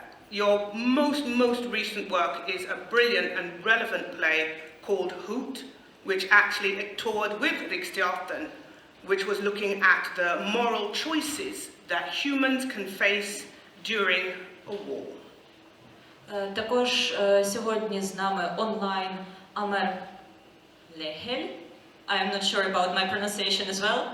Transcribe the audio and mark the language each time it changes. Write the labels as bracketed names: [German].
[English] Your most recent work is a brilliant and relevant play called Hoot, which actually toured with Riksteatern, which was looking at the moral choices that humans can face during a war. [Ukrainian] Також сьогодні з нами онлайн Амер Лехель. [English] I am not sure about my pronunciation as well.